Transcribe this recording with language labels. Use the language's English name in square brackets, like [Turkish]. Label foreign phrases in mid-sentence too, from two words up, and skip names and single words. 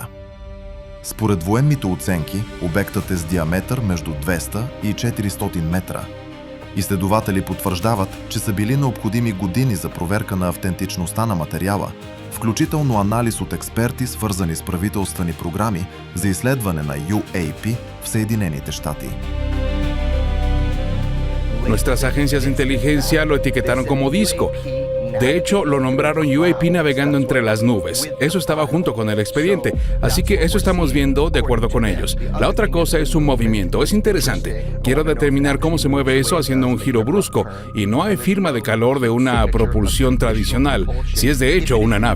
[Bulgarian] Според военните оценки, обектът е с диаметър между 200 и 400 метра. Изследователи потвърждават, че са били необходими години за проверка на автентичността на материала, включително анализ от експерти, свързани с правителствени програми за изследване на UAP в Съединените щати. [Spanish] Nuestras agencias de inteligencia lo etiquetaron como disco. De hecho, lo nombraron UAP navegando entre las nubes. Eso estaba junto con el expediente, así que eso estamos viendo de acuerdo con ellos. La otra cosa es su movimiento, es interesante. Quiero determinar cómo se mueve eso haciendo un giro brusco, y no hay firma de calor de una propulsión tradicional, si es de hecho una nave.